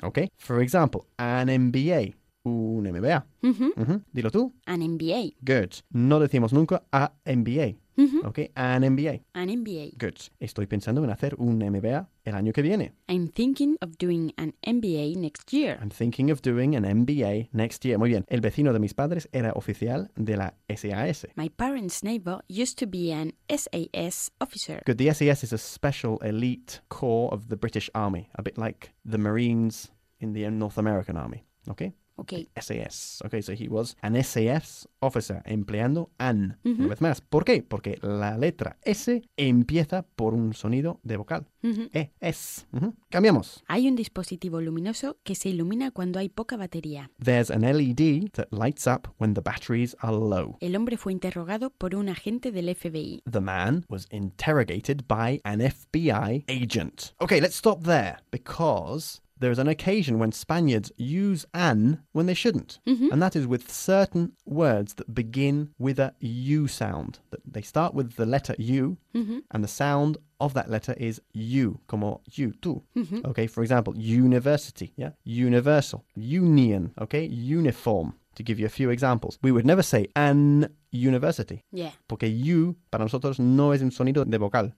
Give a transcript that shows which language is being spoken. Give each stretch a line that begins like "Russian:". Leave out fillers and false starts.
English: Okay? For example, an MBA.
Spanish: Un MBA. Dilo tú.
English: An MBA.
Spanish: Good. No decimos nunca a MBA.
English: Okay. An MBA. An MBA. Good.
Spanish: Estoy pensando en hacer un MBA el año que viene.
English: I'm thinking of doing an MBA next year. I'm thinking of doing an MBA next year.
Spanish: Muy bien. El vecino de mis padres era oficial de la SAS.
English: My parents' neighbor used to be an SAS officer. Good. The SAS is a special elite corps of the British Army, a bit like the Marines in the North American Army. Okay. Okay. SAS. Okay, so he was an SAS officer,
Spanish: empleando an. Una vez más. ¿Por qué? Porque la letra S empieza por un sonido de vocal. S. Cambiamos. Hay un dispositivo luminoso que se ilumina cuando hay poca batería.
English: There's an LED that lights up when the batteries are low.
Spanish: El hombre fue interrogado por un agente del FBI.
English: The man was interrogated by an FBI agent. Okay, let's stop there because there is an occasion when Spaniards use an when they shouldn't. Mm-hmm. And that is with certain words that begin with a U sound. That they start with the letter U, and the sound of that letter is U,
Spanish: como U, tú. Mm-hmm.
English: Okay, for example, university, universal, union, okay, uniform. To give you a few examples, we would never say an university. Yeah.
Spanish: Porque U para nosotros no es un sonido de vocal.